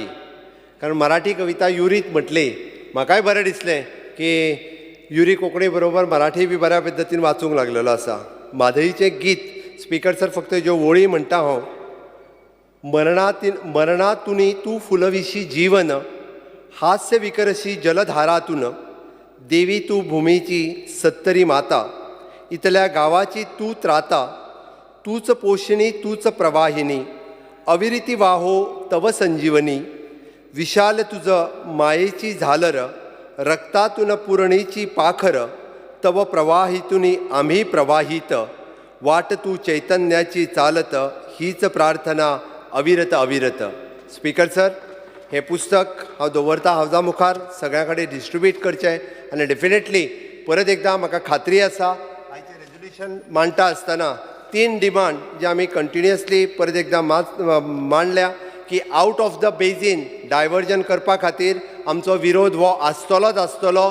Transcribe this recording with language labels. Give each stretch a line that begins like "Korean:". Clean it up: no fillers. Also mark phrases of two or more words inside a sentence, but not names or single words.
Konkani: कारण मराठी कविता युरीत म्हटली. म्हाकाय बरें दिसलें की युरी कोंकणी बरोबर मराठी बी बऱ्या पद्दतीन वाचूंक लागलेलो आसा. म्हादईचें गीत
English: Speaker sir
Konkani: फक्त ज्यो वळी म्हणटा हांव.
Marathi: मरणातुनी तूं फुलविशी जीवन, हास्य विकरशी जलधारातून, देवी तू भूमीची सत्तरी माता, इतल्या गावाची तू त्राता, तूच पोषिणी तूच प्रवाहिनी, अविरिती वाहो तव संजीवनी, विशाल तुझं मायेची झालर, रक्तातून पुरणीची पाखर, तव प्रवाहितुनी आम्ही प्रवाहित, वाट तू चैतन्याची चालत, हीच प्रार्थना अविरत अविरत.
English: Speaker sir,
Konkani: हें पुस्तक हांव दवरता हावजा मुखार, सगळ्यां कडेन डिस्ट्रिब्यूट करचें. आनी डेफिनेटली परत एकदां म्हाका खात्री आसा आयचें रेजोल्युशन मांडटा आसतना 3 डिमांड जे आमी कंटिन्युअसली परत एकदां मांडल्या की
English: out of the basin diversion
Konkani: करपा खातीर आमचो विरोध हो आसतलोच आसतलो.